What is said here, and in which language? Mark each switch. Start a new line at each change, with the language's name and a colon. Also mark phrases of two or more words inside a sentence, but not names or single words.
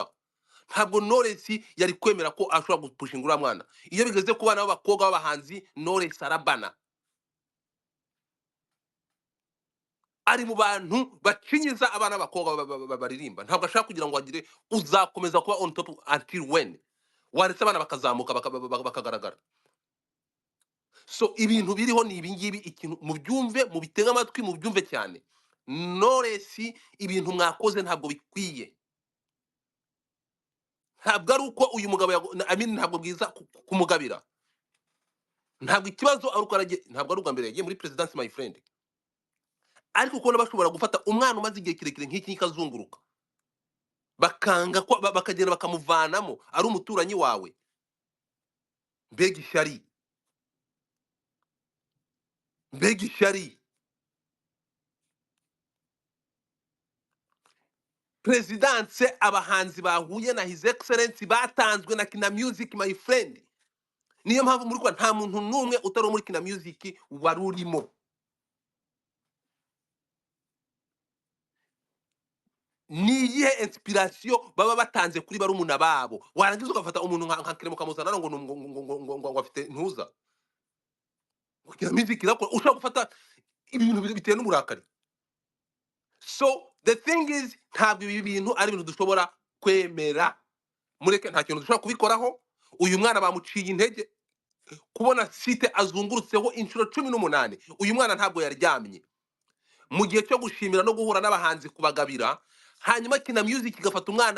Kinyarwanda: Ntabwo Knowless yari kwemera ko ashobora gupushinga uriya mwana. Iyo bigeze ku bana b'abakobwa b'abahanzi Knowless arabana. ari mu bantu bacinyiza abana b'abakobwa baririmba, ntabwo ashaka kugira ngo agire uzakomeza kuba
English: on top until when
Kinyarwanda: waretse abana bakazamuka bakagaragara. So ibintu biriho ni ibingibi, ikintu mubyumve, mubitega amatwi, mubyumve cyane. Knowless ibintu mwakoze ntabwo bikwiye, ntabwo ari uko uyu mugabo ntabwo bwiza kumugabira, ntabwo ikibazo ari uko ntabwo ari ubwa mbere yagiye muri presidency
English: my friend,
Kinyarwanda: ariko uko bashobora gufata umwana umaze igihe kirekire nk'iki kazunguruka bakanga ko bakagenda bakamuvanamo ari umuturanyi wawe. Mbega ishyari, mbega ishyari. Presidence abahanzi bahuye na
English: his excellence
Kinyarwanda: batanzwe na Kina Music
English: my friend.
Kinyarwanda: Niyo mpamvu muri kwa nta muntu numwe utari muri Kina Music wari urimo. Ni iyihe inspiration baba batanze kuri barumuna babo, warangiza ugafata umuntu nka Kiremo kamuzana ngo afite ntuza Kina Music irakora, ushaka gufata ibintu biteye n'umurakari.
English: So the thing is,
Kinyarwanda: ntabwo ibi bintu ari ibintu dushobora kwemera. Mureke, nta kintu dushobora kubikoraho. Uyu mwana bamuciye intege kubona site azungurutseho inshuro 18. Uyu mwana ntabwo yaryamye mu gihe cyo gushimira no guhura n'abahanzi kubagabira, hanyuma Kina Music igafata umwana.